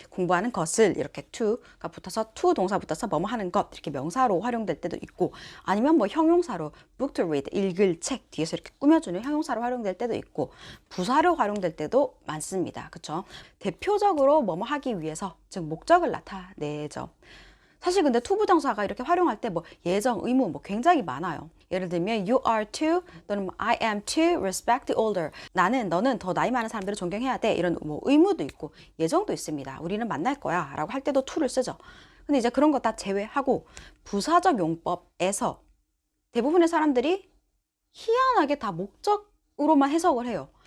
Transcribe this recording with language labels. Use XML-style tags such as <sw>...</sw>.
<ko>공부하는 것을 이렇게 to가 붙어서 to 동사 붙어서 뭐뭐 하는 것 이렇게 명사로 활용될 때도 있고 아니면 뭐 형용사로</ko> <en>book to read</en> <ko>읽을 책 뒤에서 이렇게 꾸며주는 형용사로 활용될 때도 있고 부사로 활용될 때도 많습니다. 그쵸? 대표적으로 뭐뭐 하기 위해서 즉 목적을 나타내죠. 사실 근데 투부정사가 이렇게 활용할 때 뭐 예정, 의무 뭐 굉장히 많아요. 예를 들면</ko> <en>you are to</en> <ko>또는</ko> <en>I am to respect the older.</en> <ko>나는 너는 더 나이 많은 사람들을 존경해야 돼. 이런 뭐 의무도 있고 예정도 있습니다. 우리는 만날 거야 라고 할 때도 to를 쓰죠. 근데 이제 그런 거 다 제외하고 부사적 용법에서 대부분의 사람들이 희한하게 다 목적으로만 해석을 해요.</ko>